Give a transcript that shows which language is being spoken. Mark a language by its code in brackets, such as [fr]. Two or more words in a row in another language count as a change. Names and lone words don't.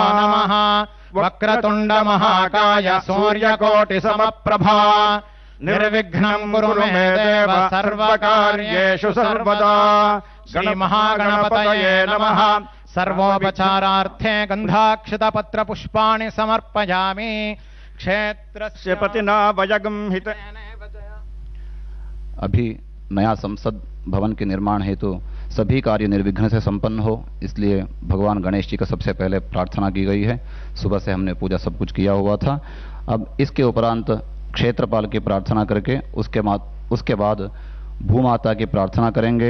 [sa] నమః వక్రతుండ మహాకాయ సూర్యకోటి సమప్రభా నిర్విఘ్నం కురు మే దేవ సర్వకార్యేషు సర్వదా. శ్రీ మహాగణపతయే నమః. సర్వోపచారార్థే గంధాక్షతపత్ర పుష్పాణి సమర్పయామి. क्षेत्रस्य पतिना वयगं हित. [hi] अभी नया संसद भवन के निर्माण हेतु सभी कार्य निर्विघ्न से संपन्न हो, इसलिए भगवान गणेश जी का सबसे पहले प्रार्थना की गई है. सुबह से हमने पूजा सब कुछ किया हुआ था. अब इसके उपरांत क्षेत्रपाल की प्रार्थना करके उसके बाद भूमाता की प्रार्थना करेंगे.